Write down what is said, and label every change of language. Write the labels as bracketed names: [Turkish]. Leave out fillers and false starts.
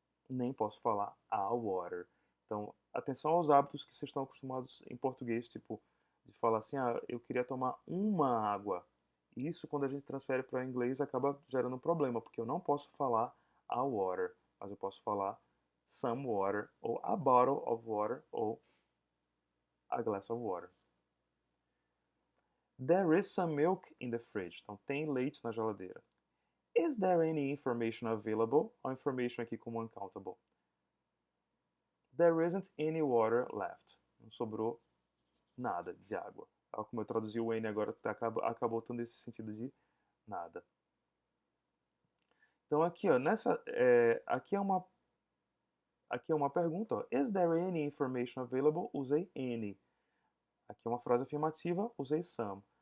[Portuguese] Nem posso falar a water. Então, atenção aos hábitos que vocês estão acostumados em português, tipo, de falar assim, eu queria tomar uma água. Isso, quando a gente transfere para inglês, acaba gerando um problema, porque eu não posso falar a water, mas eu posso falar [English] some water, ou a bottle of water, ou a glass of water. There is some milk in the fridge. [Portuguese] Então, tem leite na geladeira. [English] Is there any information available? [Portuguese] A information aqui como uncountable. [English] There isn't any water left. [Portuguese] Não sobrou nada de água. Como eu traduzi o N agora, acabou tendo esse sentido de nada. Então aqui, ó, aqui é uma pergunta. Ó, [English] is there any information available? [Portuguese] Usei any. Aqui é uma frase afirmativa, usei some.